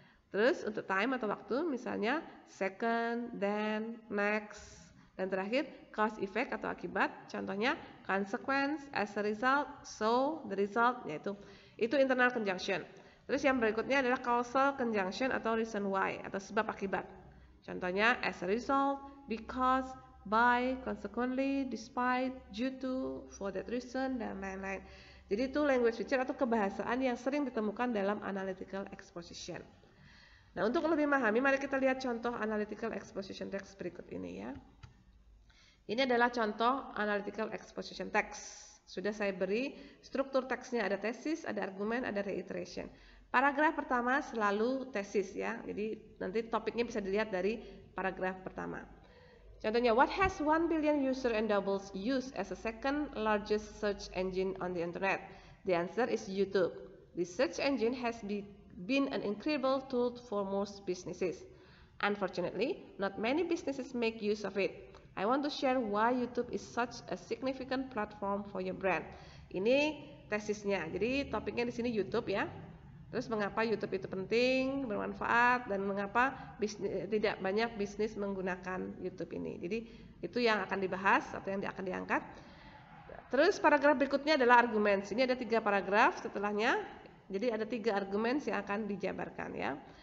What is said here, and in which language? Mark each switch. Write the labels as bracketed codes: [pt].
[id] Terus untuk time atau waktu, misalnya second, then, next, dan terakhir cause effect atau akibat, contohnya consequence, as a result, so, the result, yaitu itu internal conjunction. Terus yang berikutnya adalah causal conjunction atau reason why atau sebab akibat. Contohnya as a result, because, by, consequently, despite, due to, for that reason, dan lain-lain. Jadi itu language feature atau kebahasaan yang sering ditemukan dalam analytical exposition. Nah, untuk lebih memahami, mari kita lihat contoh analytical exposition text berikut ini ya. Ini adalah contoh analytical exposition text. Sudah saya beri struktur teksnya, ada tesis, ada argumen, ada reiteration. Paragraf pertama selalu tesis ya. Jadi nanti topiknya bisa dilihat dari paragraf pertama. Contohnya, [en] what has 1 billion user and doubles used as a second largest search engine on the internet? The answer is YouTube. The search engine has been an incredible tool for most businesses. Unfortunately, not many businesses make use of it. I want to share why YouTube is such a significant platform for your brand. [id] Ini tesisnya. Jadi topiknya di sini YouTube ya. Terus mengapa YouTube itu penting, bermanfaat, dan mengapa tidak banyak bisnis menggunakan YouTube ini. Jadi itu yang akan dibahas atau yang akan diangkat. Terus paragraf berikutnya adalah argumen. Sini ada 3 paragraf setelahnya. Jadi ada 3 argumen yang akan dijabarkan ya.